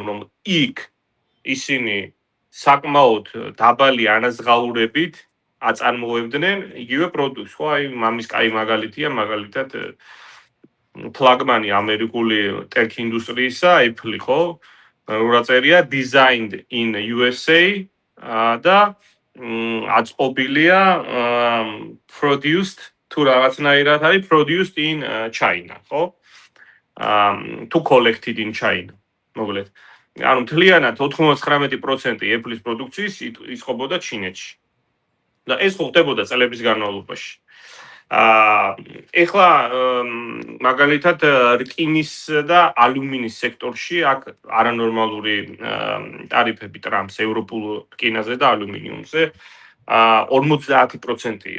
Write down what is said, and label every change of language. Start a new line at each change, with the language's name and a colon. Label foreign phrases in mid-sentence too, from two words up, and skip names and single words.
Georgian: რომ იქ ისინი საკმაოდ დაბალი ანაზღაურებით აწარმოებდნენ იგივე პროდუქტს ხო აი მამის კაი მაგალითია მაგალითად ფლაგმანი ამერიკული ტექ ინდუსტრიისა Apple ხო როაწერია
English: designed in USA
Georgian: და აწყობილია produced თუ რაღაცნაირად არის
English: produced in China,
Georgian: ხო?
English: To collected in China.
Georgian: მოკლედ. ანუ მთლიანად 99% Apple-ის პროდუქციის იწყობოდა ჩინეთში. და ეს ხდებოდა წლების განმავლობაში. ეხლა მაგალითად რკინის და ალუმინის სექტორში აქ არანორმალური ტარიფები ტრამპს ევროპულ რკინაზე და ალუმინიუმზე 50%-ია.